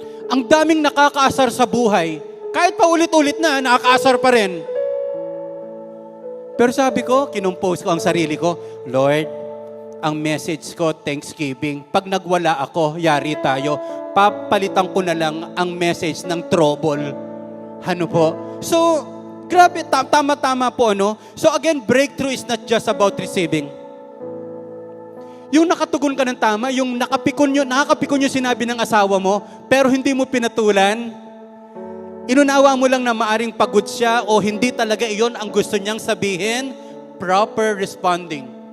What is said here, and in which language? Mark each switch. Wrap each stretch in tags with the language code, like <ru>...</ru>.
<tl>Ang daming nakakaasar sa buhay. Kahit pa ulit-ulit na, nakakaasar pa rin. Pero sabi ko, kinumpose ko ang sarili ko, Lord, ang message ko, Thanksgiving. Pag nagwala ako, yari tayo. Papalitan ko na lang ang message ng trouble. Ano po? So, grabe, tama-tama po, ano?</tl> <en>So again, breakthrough is not just about receiving.</en> <tl>Yung nakatugon ka ng tama, yung nakakapikon yung sinabi ng asawa mo, pero hindi mo pinatulan, inunawa mo lang na maaring pagod siya o hindi talaga iyon ang gusto niyang sabihin,</tl> <en>proper responding.</en>